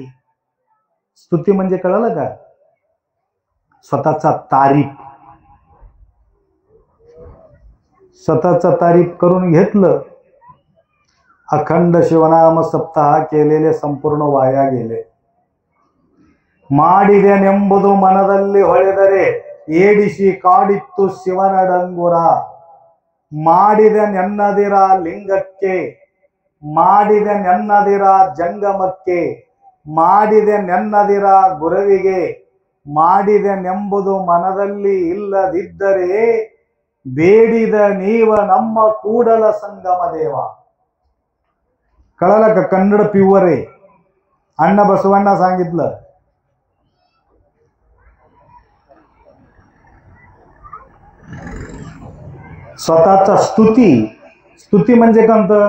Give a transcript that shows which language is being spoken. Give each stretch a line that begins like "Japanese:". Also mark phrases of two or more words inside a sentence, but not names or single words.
Marathi: स्तुती म्हणजे कळलं का? स्वतःचा तारीफ. स्वतःचा तारीफ करून घेतलं, अखंड शिवनाम सप्ताह केलेले संपूर्ण वाया गेले.
Kannada: ಮಾಡಿದೆ ನೆಂಬುದು ಮನದಲ್ಲಿ ಹೊಳೆದರೆ ಏಡಿಸಿ ಕಾಡಿತ್ತು ಶಿವನ ಡಂಗುರ. ಮಾಡಿದೆ ನೆನ್ನದಿರ ಲಿಂಗಕ್ಕೆ, ಮಾಡಿದೆ ನೆನ್ನದಿರ ಜಂಗಮಕ್ಕೆ, ಮಾಡಿದೆ ನೆನ್ನದಿರ ಗುರುವಿಗೆ, ಮಾಡಿದೆ ನೆಂಬುದು ಮನದಲ್ಲಿ ಇಲ್ಲದಿದ್ದರೆ ಬೇಡಿದ ನೀವ ನಮ್ಮ ಕೂಡಲ ಸಂಗಮ ದೇವ.
Marathi: कळालं का? कन्नड प्युअर आहे. अण्णा बसवांना सांगितलं. स्वतःचा स्तुती. स्तुती म्हणजे कोणतं?